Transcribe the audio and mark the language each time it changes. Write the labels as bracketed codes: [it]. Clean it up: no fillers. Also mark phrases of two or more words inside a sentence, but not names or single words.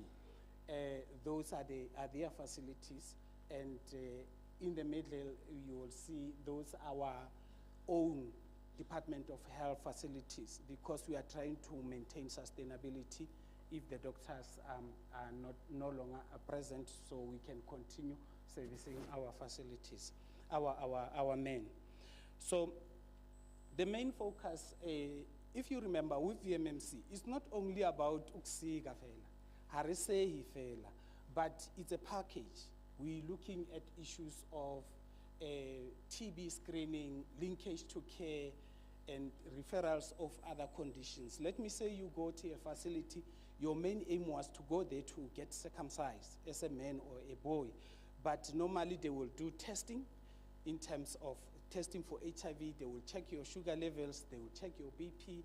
[en] Those are their facilities, and in the middle you will see those are our own Department of Health facilities, because we are trying to maintain sustainability if the doctors are no longer present, so we can continue servicing our facilities, our men. So the main focus, if you remember with VMMC, it's not only about [st] uksika fela, harisehi fela, [en] but it's a package. We're looking at issues of TB screening, linkage to care, and referrals of other conditions. Let me say you go to a facility, your main aim was to go there to get circumcised as a man or a boy, but normally they will do testing in terms of testing for HIV, they will check your sugar levels, they will check your BP.